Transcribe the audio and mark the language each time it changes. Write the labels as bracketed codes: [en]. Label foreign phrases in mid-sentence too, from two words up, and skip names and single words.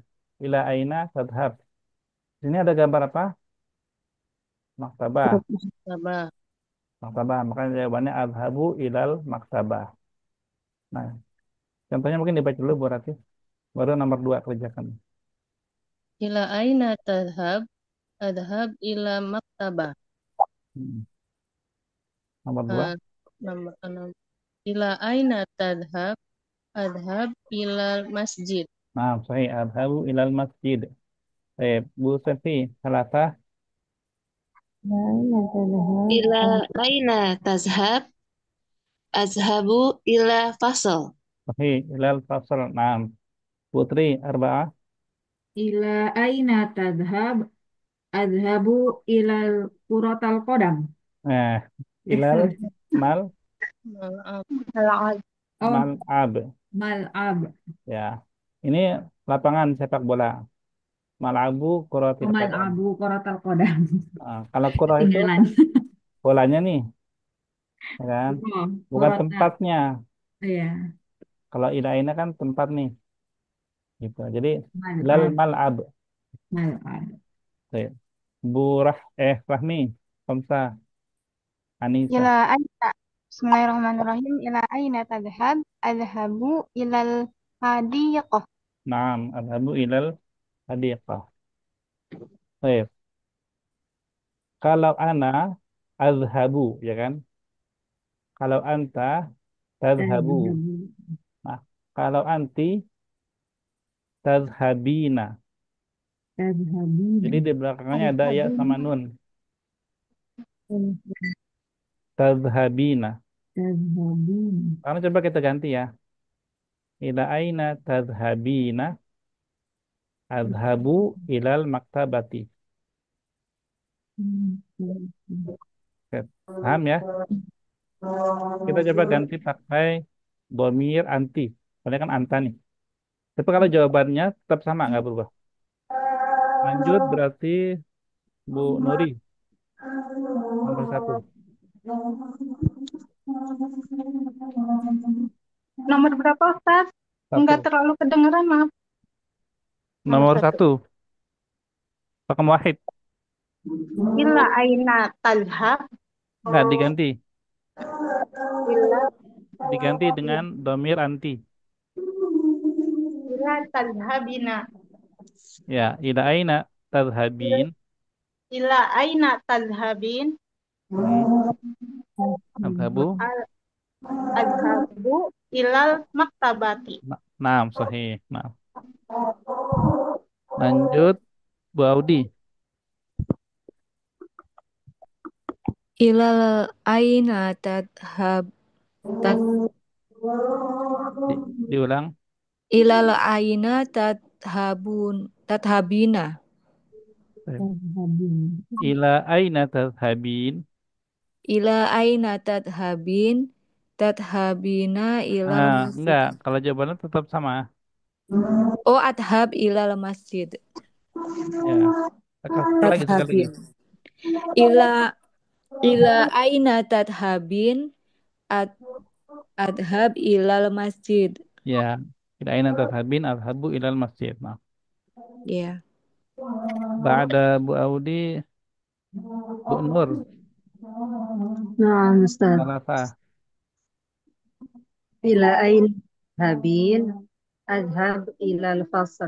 [ar] إلى أين تذهب. [id] Sini ada gambar apa? Maktabah. Sabar. Maktabah. Makanya jawabannya [ar] أذهب إلى المكتبة. [id] Nah, contohnya mungkin dibaca dulu Bu Ratih. Baru nomor 2 kerjakan. [ar] إلى أين تذهب؟ أذهب إلى مكتبة. [id] Hmm. Nomor dua. [ar] Ah, nomor 6. إلى أين تذهب? أذهب إلى مسجد. [id] Nah, saya [ar] أذهب إلى المسجد. [id] Bu Sefi, salatah. [ar] أين تذهب؟ إلى أين تذهب؟ أذهب إلى فصل. Sahih, إلى الفصل. Nah, Putri, arba'ah. إلى أين تذهب؟ أذهب إلى كرة القدم. Nah, إلى المل Mal'ab. Al-Ad. Oh, mal'ab. ملعب. [id] Ya, ini lapangan sepak bola. [ar] Mal'abu Oh, كرة القدم. ملعب كرة القدم. [id] Nah, kalau kurah itu Ketinggalan. bolanya nih, ya kan? Oh, Bukan [ar] كرة. [id] tempatnya. Iya, Kalau ila ini kan tempat nih, gitu. Jadi ilal [ar] ملعب. mal'ab. ملعب. [id] Baik. Bu Rahmi, Komsa, Anissa. [ar] إلى أين. Bismillahirrahmanirrahim. إلى أين تذهب؟ أذهب إلى الحديقة. نعم، أذهب إلى الحديقة. [id] Baik. Kalau [ar] أنا أذهب, [id] ya kan? Kalau [ar] أنت تذهب. أذهب. [id] Nah, kalau [ar] أنتِ تذهبين. [id] Jadi [ar] تذهبين. [id] di belakangnya ada ya sama [ar] Tadhhabina. [id] nun. Tazhabina. [ar] تذهبين. [id] Karena coba kita ganti ya. [ar] إلى أين تذهبين. أذهب إلى المكتبة. [id] Oke, paham ya? Kita coba ganti pakai domir anti. Soalnya kan anta nih. Tapi kalau jawabannya tetap sama, nggak berubah. Lanjut berarti Bu Nuri, nomor satu. Nomor berapa, Ustaz? Enggak Satu. terlalu kedengeran, maaf. Nomor Nomor satu. satu. Pakai wahid. [ar] إلى أين تذهب? [id] Nggak diganti. [ar] Ila [id] Diganti dengan domir anti. [ar] إلى تذهبين. Ya, إلى أين تذهبين. إلى أين تذهبين? Hmm. Adhabu. ال أذهب إلى المكتبة. Naam, sahih. [id] Nah, lanjut Bu Audi. [ar] إلى أين تذهب تذ [id] Diulang. [ar] إلى أين تذهبين. تذهبين. إلى أين تذهبين. إلى أين تذهبين إلى المسجد. [id] Enggak. Kalau jawabannya tetap sama. [ar] Oh, أذهب إلى المسجد. [id] Ya. Sekali lagi. [ar] Tadhabin. إلى إلى أين تذهبين أذ أذهب إلى المسجد. [id] Ya. [ar] إلى أين تذهبين أذهب إلى المسجد. [id] Nah. Ya. Ba'da Bu Audi, Bu Nur. Nah, Ustaz. [ar] Salasah. إلى أين تذهبين? أذهب إلى الفصل.